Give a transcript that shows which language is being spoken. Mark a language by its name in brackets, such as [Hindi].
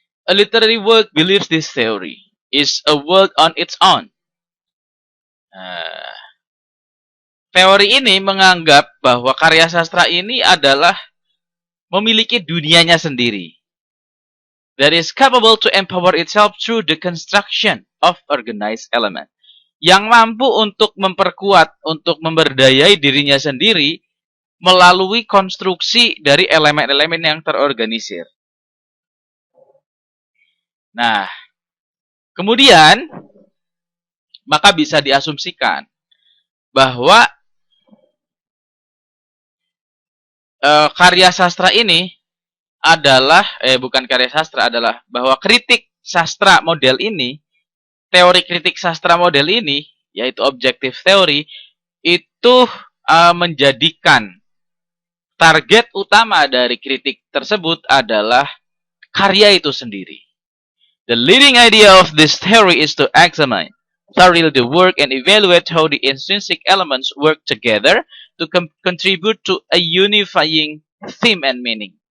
[English] A literary work believes this theory is a work on its own. [Indonesian] Teori ini menganggap bahwa karya sastra ini adalah memiliki dunianya sendiri. [English] That is capable to empower itself through the construction of organized element. [Indonesian] Yang mampu untuk memperkuat, untuk memberdayai dirinya sendiri melalui konstruksi dari elemen-elemen yang terorganisir. Nah, kemudian maka bisa diasumsikan bahwa karya sastra ini adalah bukan karya sastra, adalah bahwa kritik sastra model ini, teori kritik sastra model ini, yaitu objective theory, itu menjadikan target utama dari kritik tersebut adalah karya itu sendiri. [English] The leading idea of this theory is to examine thoroughly the work and evaluate how the intrinsic elements work together to contribute to a unifying theme and meaning.